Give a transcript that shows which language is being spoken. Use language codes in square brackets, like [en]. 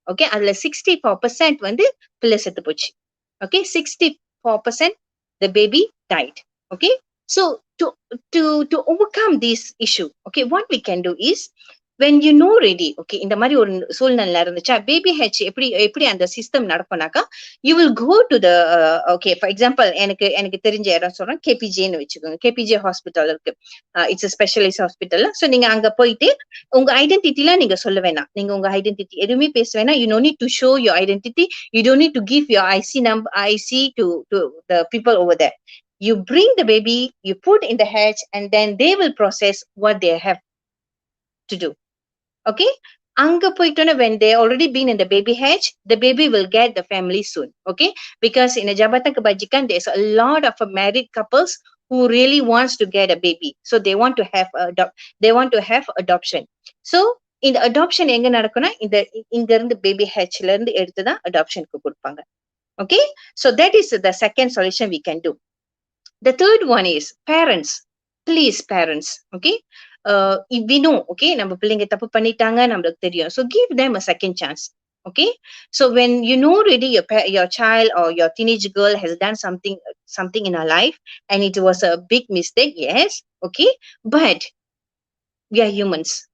[ta] Okay, அதுல 64% வந்து பிள்ளை செத்து போச்சு. [en] Okay, 64% the baby died. Okay, so to overcome this issue, okay, what we can do is, when you know ready, okay, [ta] இந்த மாதிரி ஒரு சூழ்நிலை இருந்துச்சா, பேபி ஹெச் எப்படி எப்படி அந்த system நடக்கும்னாக்கா, [en] you will go to the okay, for example, [ta] எனக்கு தெரிஞ்ச இடம் சொல்றேன், கேபிஜேன்னு வச்சுக்கோங்க, கேபிஜே ஹாஸ்பிட்டல் இருக்கு, [en] It's a specialise hospital. [ta] So நீங்க அங்க போயிட்டு உங்க ஐடென்டிட்டிலாம் நீங்க சொல்ல வேணாம், நீங்க உங்க ஐடென்டிட்டி எதுவுமே பேச வேணாம், [en] you no need to show your identity, you don't need to give your IC to the people over there. You bring the baby, you put in the hatch, and then they will process what they have to do. Okay, [ta] அங்க போயிட்டோன்னா, [en] when they already been in the baby hatch, the baby will get the family soon. Okay, because in a Jabatan Kebajikan there's a lot of married couples who really wants to get a baby, so they want to have adoption. [ta] So இந்த adoption எங்க நடக்கும்னா, இங்க இருந்து baby hatchல இருந்து எடுத்து தான் adoptionக்கு கொடுப்பாங்க. [en] Okay, so that is the second solution we can do. The third one is parents. Please, parents, okay, if we know, okay, [ta] நம்ம பிள்ளைங்க தப்பு பண்ணிட்டாங்க நம்மளுக்கு தெரியும், [en] so give them a second chance. Okay, so when you know already your child or your teenage girl has done something in her life and it was a big mistake, yes, okay, but we are humans.